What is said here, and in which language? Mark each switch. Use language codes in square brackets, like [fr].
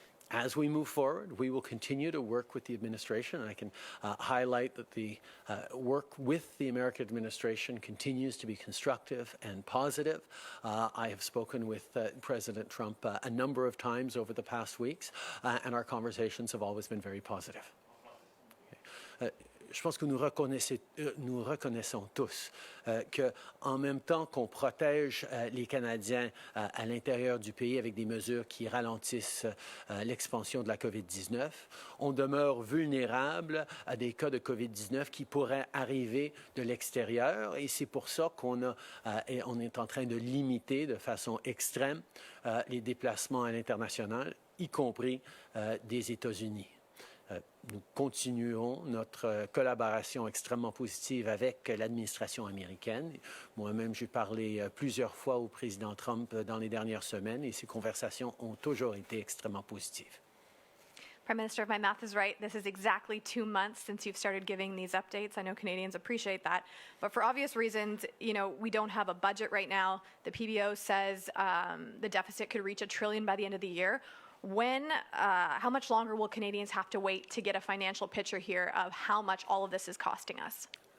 [en] As we move forward, we will continue to work with the administration, and I can highlight that the work with the American administration continues to be constructive and positive. I have spoken with President Trump a number of times over the past weeks, and our conversations have always been very positive. [fr] Je pense que nous reconnaissons tous qu'en même temps qu'on protège les Canadiens à l'intérieur du pays avec des mesures qui ralentissent l'expansion de la COVID-19, on demeure vulnérable à des cas de COVID-19 qui pourraient arriver de l'extérieur. Et c'est pour ça on est en train de limiter de façon extrême les déplacements à l'international, y compris des États-Unis. Nous continuons notre collaboration extrêmement positive avec l'administration américaine. Moi-même, j'ai parlé plusieurs fois au président Trump dans les dernières semaines et ces conversations ont toujours été extrêmement positives. [en] Prime Minister, if my math is right, this is exactly 2 months since you've started giving these updates. I know Canadians appreciate that. But for obvious reasons, we don't have a budget right now. The PBO says the deficit could reach $1 trillion by the end of the year. How much longer will Canadians have to wait to get a financial picture here of how much all of this is costing us?